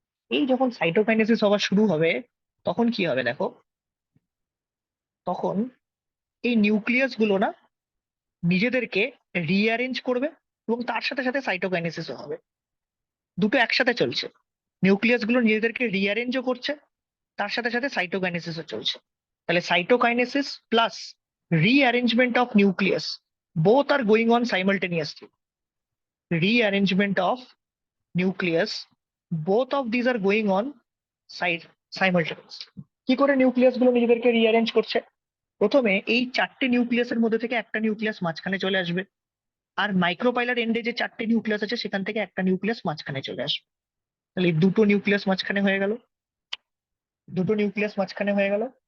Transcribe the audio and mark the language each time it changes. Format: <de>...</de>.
<bn>এই যখন সাইটোকাইনেসিস হওয়া শুরু হবে, তখন কি হবে দেখো, তখন এই নিউক্লিয়াস গুলো না নিজেদেরকে রিঅ্যারেঞ্জ করবে, এবং তার সাথে সাথে সাইটোকাইনেসিসও হবে। দুটো একসাথে চলছে, নিউক্লিয়াস গুলো নিজেদেরকে রিঅ্যারেঞ্জও করছে, তার সাথে সাথে সাইটোকাইনেসিসও চলছে।</bn> <en>তাহলে cytokinesis plus rearrangement of nucleus, both are going on simultaneously. Rearrangement of nucleus, both of these are going on simultaneously.</en> <bn>কি করে নিউক্লিয়াস গুলো নিজেদেরকে রিঅ্যারেঞ্জ করছে? প্রথমে এই 4টে নিউক্লিয়াসের মধ্যে থেকে একটা নিউক্লিয়াস মাঝখানে চলে আসবে, আর মাইক্রোপাইলার এন্ডে যে 4টে নিউক্লিয়াস আছে সেখান থেকে একটা নিউক্লিয়াস মাঝখানে চলে আসবে। তাহলে এই দুটো নিউক্লিয়াস মাঝখানে হয়ে গেল, দুটো নিউক্লিয়াস মাঝখানে হয়ে গেল।</bn>